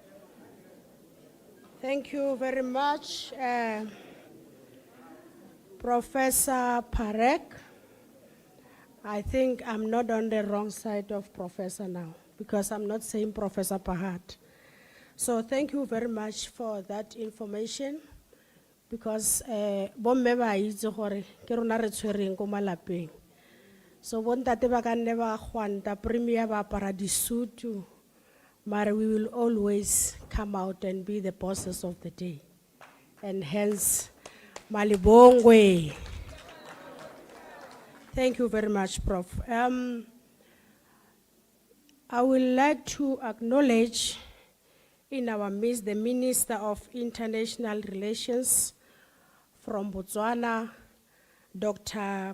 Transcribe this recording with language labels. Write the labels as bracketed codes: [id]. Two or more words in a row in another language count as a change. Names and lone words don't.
[en] Thank you very much, Professor Parek. I think I'm not on the wrong side of Professor now, because I'm not saying Professor Pahad. So thank you very much for that information, because [tn] bomme ba itse gore ke rona re tshwereng ko malapeng. So bontate ba ka nne ba gwanta premier ba apara disutu, [en] but we will always come out and be the bosses of the day. And hence, Malibongwe. Thank you very much, Prof. I would like to acknowledge in our midst the Minister of International Relations from Botswana, Dr.